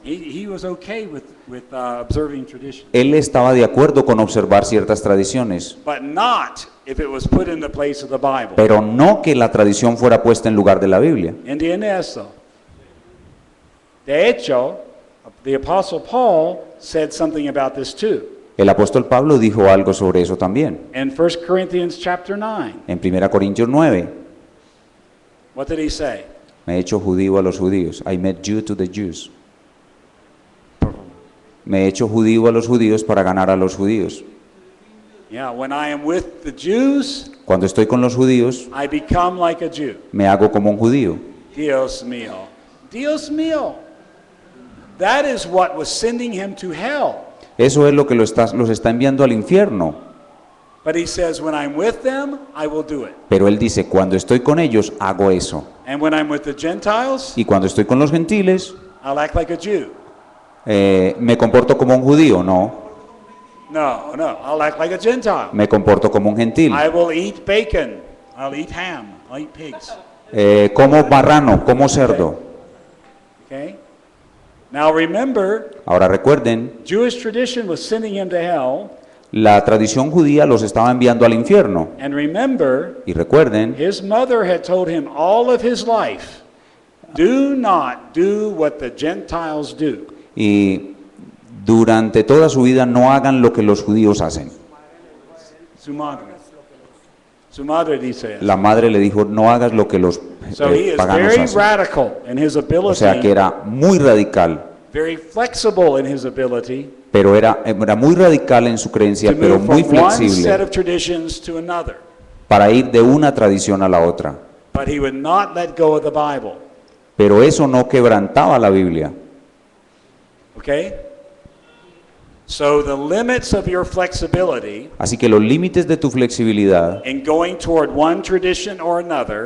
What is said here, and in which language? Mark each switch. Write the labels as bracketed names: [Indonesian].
[English] He was okay with observing tradition. [Spanish] Él estaba de acuerdo con observar ciertas tradiciones, [English] But not if it was put in the place of the Bible. [Spanish] pero no que la tradición fuera puesta en lugar de la Biblia. ¿Entiende eso? De hecho, [English] the Apostle Paul said something about this too. [Spanish] El apóstol Pablo dijo algo sobre eso también. [English] In 1 Corinthians chapter 9, [Spanish] En 1 Corintios 9, [English] what did he say? [Spanish] me he hecho judío a los judíos. [English] I made Jew to the Jews. [Spanish] Me he hecho judío a los judíos para ganar a los judíos. [English] Yeah, when I am with the Jews, [Spanish] Cuando estoy con los judíos, [English] I become like a Jew. [Spanish] me hago como un judío. Dios mío. Dios mío. [English] That is what was sending him to hell. [Spanish] Eso es lo que los está enviando al infierno. [English] But he says, when I'm with them, I will do it. [Spanish] Pero él dice, cuando estoy con ellos, hago eso. [English] And when I'm with the Gentiles, [Spanish] Y cuando estoy con los gentiles, [English] I'll act like a Jew. [Spanish] me comporto como un judío. [English] No, No, I'll act like a Gentile. [Spanish] me comporto como un gentil. [English] I will eat bacon. I'll eat ham. I'll eat pigs. [Spanish] Como marrano, como cerdo. [English] Okay? Now remember, [Spanish] Ahora recuerden, [English] Jewish tradition was sending him to hell. [Spanish] la tradición judía los estaba enviando al infierno. [English] And remember, [Spanish] Y recuerden, [English] his mother had told him all of his life, do not do what the Gentiles do. [Spanish] y durante toda su vida no hagan lo que los judíos hacen. Su madre. Su madre dice eso. La madre le dijo, no hagas lo que los [English] So he is [Spanish] paganos [English] very [Spanish] hacen. [English] radical in his [Spanish] O sea que [English] ability, [Spanish] era muy radical, [English] very flexible in his ability [Spanish] pero era muy radical en su creencia, [English] to [Spanish] pero [English] move [Spanish] muy [English] from one set [Spanish] flexible [English] of traditions to another. [Spanish] para ir de una tradición a la otra. [English] But he would not let go of the Bible. [Spanish] Pero eso no quebrantaba la Biblia. [English] Okay? So the limits of your flexibility [Spanish] Así que los límites de tu flexibilidad [English] in going toward one tradition or another,